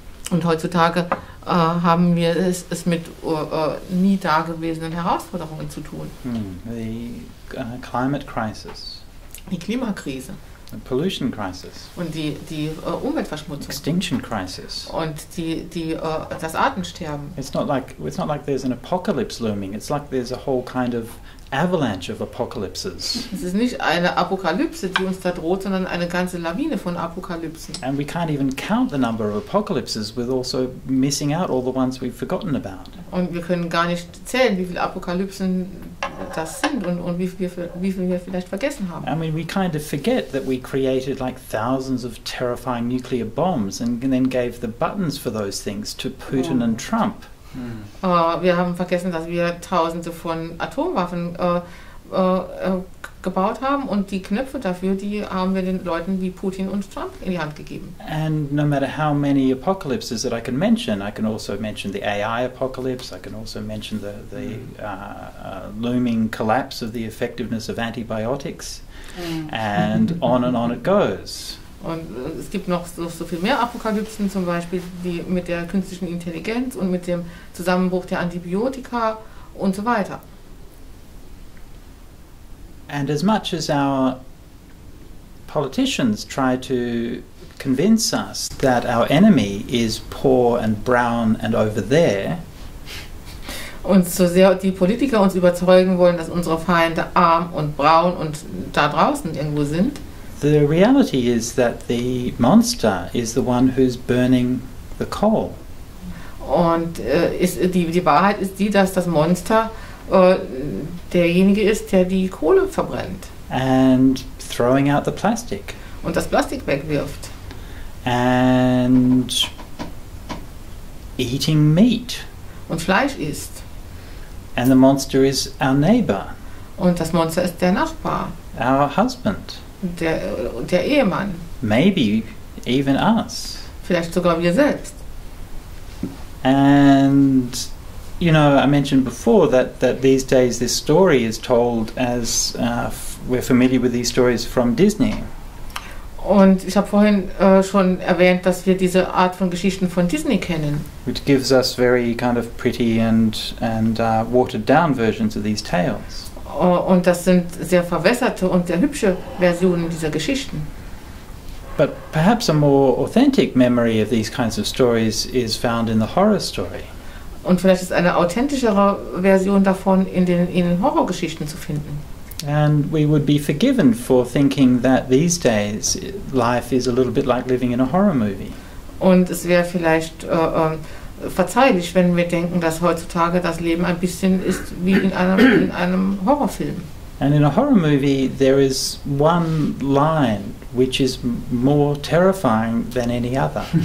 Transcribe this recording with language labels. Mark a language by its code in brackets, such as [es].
[de] Und heutzutage haben wir es mit nie dagewesenen Herausforderungen zu tun. [en] The climate crisis, [de] Die Klimakrise [en] the pollution crisis, [de] und die Umweltverschmutzung [en] extinction crisis. [de] und das Artensterben. [en] It's not like there's an apocalypse looming. It's like there's a whole kind of avalanche of apocalypses. [de] Es ist nicht eine Apokalypse, die uns da droht, sondern eine ganze Lawine von Apokalypsen. [en] And we can't even count the number of apocalypses with also missing out all the ones we've forgotten about. [de] Und wir können gar nicht zählen, wie viele Apokalypsen das sind und wie viel wir vielleicht vergessen haben. [en] I mean, we kind of forget that we created like thousands of terrifying nuclear bombs and then gave the buttons for those things to Putin and Trump. [de] Wir haben vergessen, dass wir Tausende von Atomwaffen gebaut haben, und die Knöpfe dafür, die haben wir den Leuten wie Putin und Trump in die Hand gegeben. [en] And no matter how many apocalypses that I can also mention the AI apocalypse, I can also mention the looming collapse of the effectiveness of antibiotics, and on it goes. [de] Und es gibt noch so viel mehr Apokalypsen, zum Beispiel die mit der künstlichen Intelligenz und mit dem Zusammenbruch der Antibiotika und so weiter. [en] And as much as our politicians try to convince us that our enemy is poor and brown and over there, [de] und so sehr die Politiker uns überzeugen wollen, dass unsere Feinde arm und braun und da draußen irgendwo sind, [en] the reality is that the monster is the one who's burning the coal. [de] Und die Wahrheit ist die, dass das Monster derjenige ist, der die Kohle verbrennt. [en] And throwing out the plastic. [de] Und das Plastik wegwirft. [en] And eating meat. [de] Und Fleisch isst. [en] And the monster is our neighbor. [de] Und das Monster ist der Nachbar. [en] Our husband. [de] Der Ehemann. [en] Maybe even us. [de] Vielleicht sogar wir selbst. [en] And you know, I mentioned before that these days this story is told as we're familiar with these stories from Disney. [de] Und ich habe vorhin schon erwähnt, dass wir diese Art von Geschichten von Disney kennen. [en] Which gives us very kind of pretty and watered down versions of these tales. [de] Und das sind sehr verwässerte und sehr hübsche Versionen dieser Geschichten. [en] But perhaps a more authentic memory of these kinds of stories is found in the horror story. [de] Und vielleicht ist eine authentischere Version davon in den Horrorgeschichten zu finden. [en] And we would be forgiven for thinking that these days life is a little bit like living in a horror movie. [de] Und es wäre vielleicht verzeihlich, wenn wir denken, dass heutzutage das Leben ein bisschen ist wie in einem Horrorfilm. [en] And in a horror movie there is one line which is more terrifying than any other.